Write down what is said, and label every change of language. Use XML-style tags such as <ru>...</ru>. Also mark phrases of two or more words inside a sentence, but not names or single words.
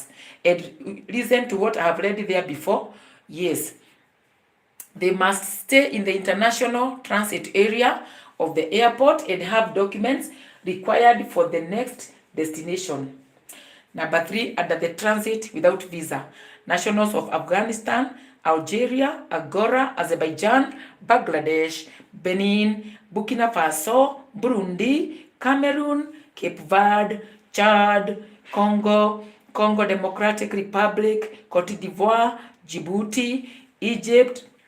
<en>And listen to what I have read there before. Yes, they must stay in the international transit area of the airport and have documents required for the next destination. Number 3, under the transit without visa, nationals of Afghanistan, Algeria, Angola, Azerbaijan, Bangladesh, Benin, Burkina Faso, Burundi, Cameroon, Cape Verde, Chad, Congo Democratic Republic, Cote d'Ivoire, Djibouti, Egypt,</en>